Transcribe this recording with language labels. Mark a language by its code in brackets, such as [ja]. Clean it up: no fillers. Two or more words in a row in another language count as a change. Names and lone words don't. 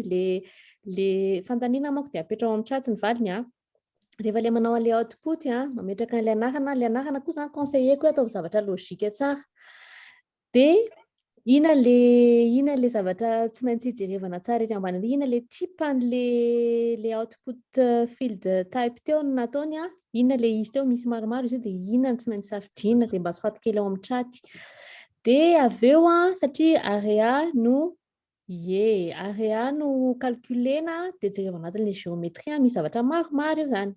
[mg] le fantaniana manko de apetrao amin'ny chat ny valiny rehefa le manao an'le output mametraka an'le anarana koa zany conseiller ko atao zavatra logika tsara de ina le zavatra tsy maintsy jerevana tsara ery ambany ina le type an'le [en] output field type [mg] teo no nataony ina le izy teo misy maromaro izy de ina tsy maintsy safidina de mba soaty kely ao amin'ny chat de aveo satria area no calculena de jerevana anatin'le géométrie misy zavatra maromaro io zany.